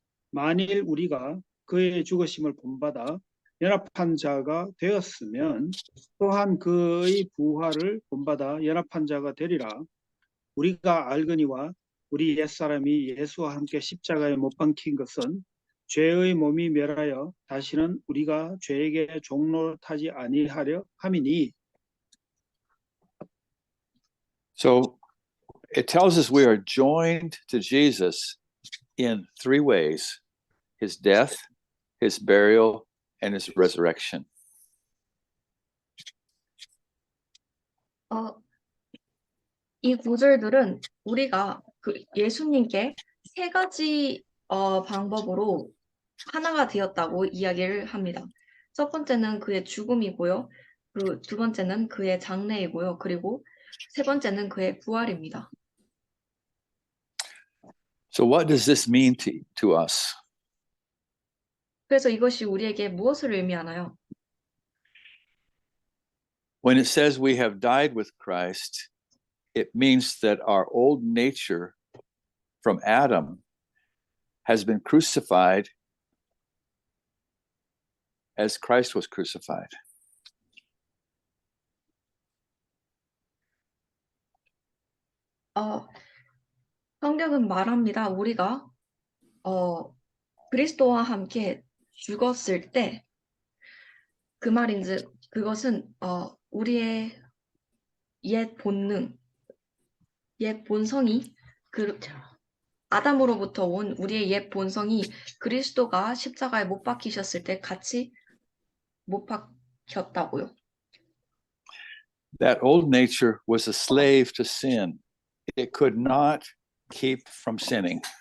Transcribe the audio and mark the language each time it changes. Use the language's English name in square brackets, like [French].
[Korean] 만일 우리가 그의 죽으심을 본받아 연합한 자가 되었으면 또한 그의 부활을 본받아 연합한 자가 되리라. 우리가 알거니와 우리 옛사람이 예수와 함께 십자가에 못 박힌 것은 죄의 몸이 멸하여 다시는 우리가 죄에게 종로 타지 아니하려 함이니. [English] So it tells us we are joined to Jesus in three ways: his death, his burial, and his resurrection. [Korean] 이 구절들은 우리가 예수님께 세 가지 방법으로 하나가 되었다고 이야기를 합니다. 첫 번째는 그의 죽음이고요. 두 번째는 그의 장례이고요. 그리고 세 번째는 그의 부활입니다. [English] So what does this mean to us? [Korean] 그래서 이것이 우리에게 무엇을 의미하나요? [English] When it says we have died with Christ, it means that our old nature from Adam has been crucified as Christ was crucified. [Korean] 성경은 말합니다. 우리가 그리스도와 함께 죽었을 때 그 말인즉 그것은 우리의 옛 본성이 아담으로부터 온 우리의 옛 본성이 그리스도가 십자가에 못 박히셨을 때 같이 못 박혔다고요. [English] That old nature was a slave to sin. It could not keep from sinning.